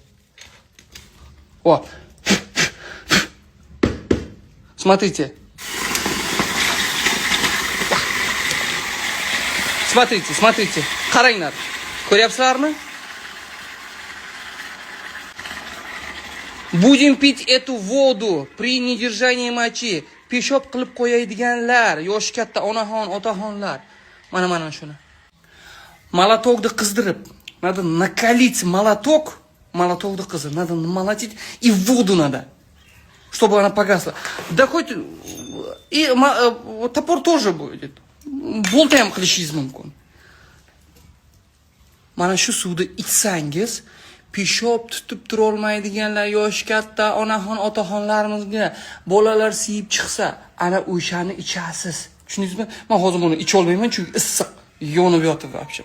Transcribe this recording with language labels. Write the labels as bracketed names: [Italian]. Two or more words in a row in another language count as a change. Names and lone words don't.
[Russian] О. Смотрите. Смотрите. Қараңдар. [Uzbek] Ko'ryapsizlarmi? [Russian] Будем пить эту воду при недержании мочи. [Uzbek] Peshob qilib qo'yadiganlar, yosh katta onaxon, otaxonlar. Mana shuni. Молотокni qizdirib, [Russian] надо накалить молоток, [Uzbek] молотокni qizdirib, [Russian] надо намолотить и воду надо, чтобы она погасла. Да хоть и топор тоже будет. [Uzbek] Bolta ham qilishingiz mumkin. Mana shu suvni ichsangiz, peshob tutib tura olmaydiganlar, yosh katta onaxon, otaxonlarimizga bolalar siyib chiqsa, ana o'shani ichasiz. Tushundingizmi? Men hozir buni icha olmayman, chunki issiq, yonib yotib вообще.